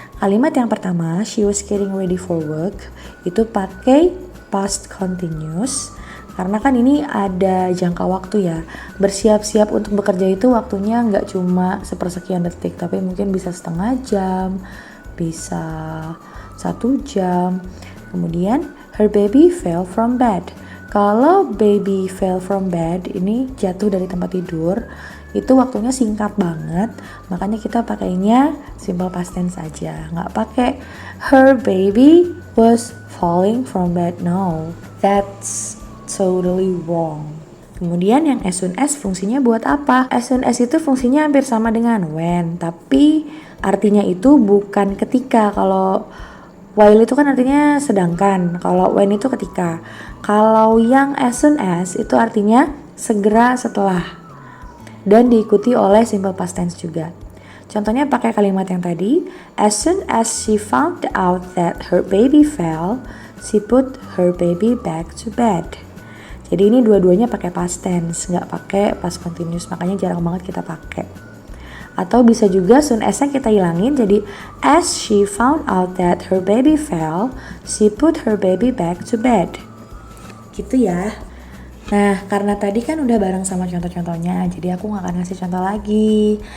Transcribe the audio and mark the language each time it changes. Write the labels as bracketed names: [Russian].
[Indonesian] Kalimat yang pertama, [English] she was getting ready for work, [Indonesian] itu pakai [English] past continuous. [Indonesian] Karena kan ini ada jangka waktu ya. Bersiap-siap untuk bekerja itu waktunya nggak cuma sepersekian detik, tapi mungkin bisa setengah jam, bisa 1 jam. [English] Kemudian, her baby fell from bed. [Indonesian] Kalau [English] baby fell from bed, [Indonesian] ini jatuh dari tempat tidur, itu waktunya singkat banget, makanya kita pakainya simple past tense aja, nggak pakai [English] her baby was falling from bed. No, that's totally wrong. [Indonesian] Kemudian yang as soon as fungsinya buat apa? As soon as itu fungsinya hampir sama dengan when, tapi artinya itu bukan ketika. Kalau while itu kan artinya sedangkan, kalau when itu ketika. Kalau yang as soon as itu artinya segera setelah, dan diikuti oleh simple past tense juga. Contohnya pakai kalimat yang tadi, [English] as soon as she found out that her baby fell, she put her baby back to bed. [Indonesian] Jadi ini dua-duanya pakai past tense, nggak pakai past continuous, makanya jarang banget kita pakai. Atau bisa juga soon as-nya kita hilangin, jadi [English] as she found out that her baby fell, she put her baby back to bed. [Indonesian] Gitu ya. Nah, karena tadi kan udah bareng sama contoh-contohnya, jadi aku gak akan ngasih contoh lagi.